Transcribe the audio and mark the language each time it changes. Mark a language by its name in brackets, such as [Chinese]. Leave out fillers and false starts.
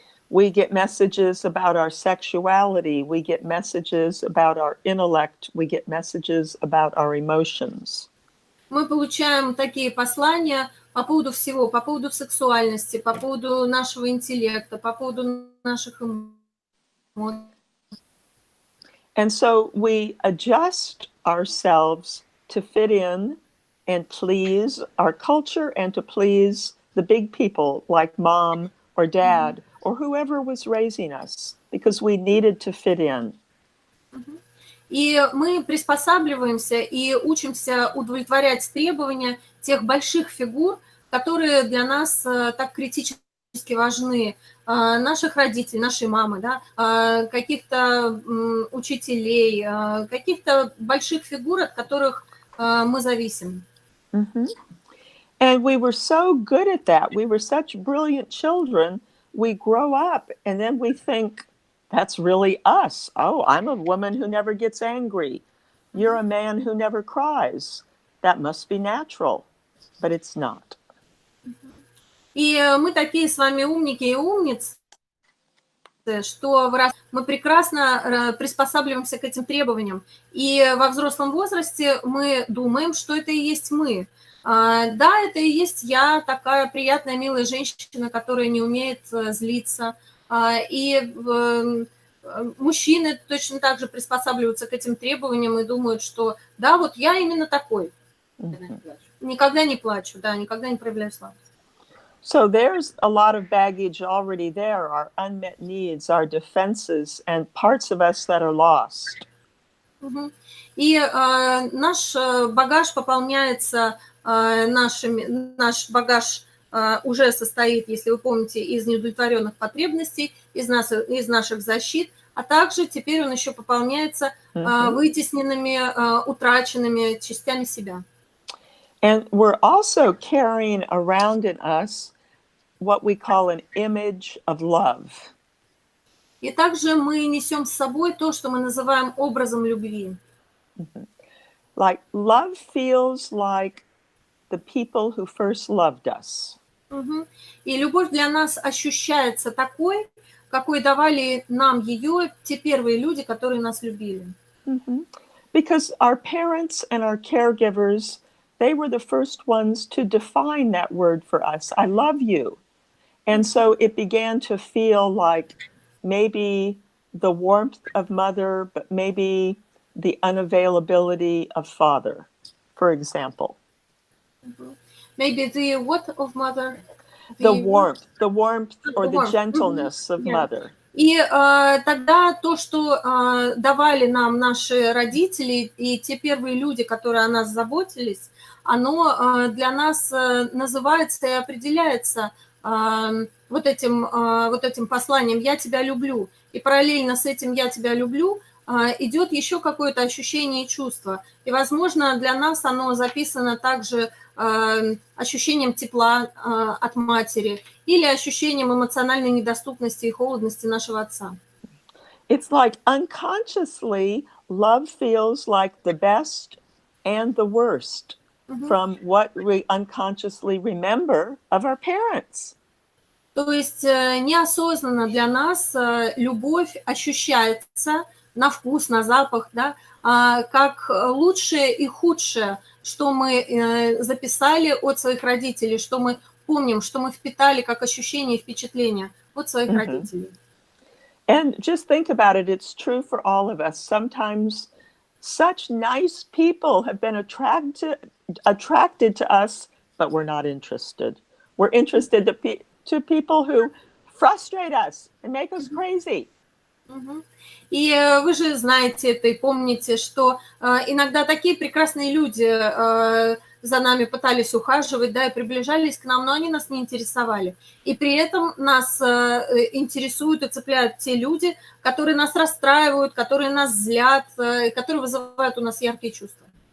[English] We get messages about our sexuality, we get messages about our intellect, we get messages about our emotions. [Russian] Мы получаем такие послания по поводу всего, по поводу сексуальности, по поводу нашего интеллекта, по поводу наших эмоций. [English] And so we adjust ourselves to fit in and please our culture and to please the big people like mom or dad or whoever was raising us because we needed to fit in. [Russian] И мы приспосабливаемся и учимся удовлетворять требования тех больших фигур, которые для нас так критически важны. Наших родителей, нашей мамы, да, каких-то учителей, каких-то больших фигур, от которых мы зависим. [English] And we were so good at that. We were such brilliant children. We grow up and then we think, that's really us. Oh, I'm a woman who never gets angry. You're a man who never cries. That must be natural. But it's not. [Russian] И мы такие с вами умники и умницы, что мы прекрасно приспосабливаемся к этим требованиям. И во взрослом возрасте мы думаем, что это и есть мы. Да, это и есть я, такая приятная, милая женщина, которая не умеет злиться. И мужчины точно так же приспосабливаются к этим требованиям и думают, что да, вот я именно такой. Никогда не плачу, да, никогда не проявляю слабость. [English] So there's a lot of baggage already there, our unmet needs, our defenses, and parts of us that are lost. [Russian] И наш багаж пополняется наш багаж уже состоит, если вы помните, из неудовлетворенных потребностей, из наших защит, а также теперь он еще пополняется вытесненными, утраченными частями себя. [English] And we're also carrying around in us what we call an image of love. [Russian] И также мы несем с собой то, что мы называем образом любви. [English] Like love feels like the people who first loved us. [Russian] И любовь для нас ощущается такой, какой давали нам ее те первые люди, которые нас любили. [English] Because our parents and our caregivers, they were the first ones to define that word for us. I love you. And so it began to feel like maybe the warmth of mother, but maybe the unavailability of father, for example. Maybe the what of mother? The warmth or the gentleness of mother. [Russian] И тогда то, что давали нам наши родители и те первые люди, которые о нас заботились, оно для нас называется и определяется вот этим посланием «я тебя люблю». И параллельно с этим «я тебя люблю» идет еще какое-то ощущение и чувство. И, возможно, для нас оно записано также ощущением тепла от матери или ощущением эмоциональной недоступности и холодности нашего отца. [English] It's like unconsciously love feels like the best and the worst from what we unconsciously remember of our parents. [Russian] То есть неосознанно для нас любовь ощущается на вкус, на запах, да, как лучшее и худшее, что мы записали от своих родителей, что мы помним, что мы впитали как ощущение и впечатление от своих родителей. [English] And just think about it, it's true for all of us. Sometimes such nice people have been attracted to us, but we're not interested. We're interested to people who frustrate us and make us crazy. [Russian] И вы же знаете это и помните, что иногда такие прекрасные люди за нами пытались ухаживать, да, и приближались к нам, но они нас не интересовали. И при этом нас интересуют и цепляют те люди, которые нас расстраивают, которые нас злят, которые вызывают у нас яркие чувства.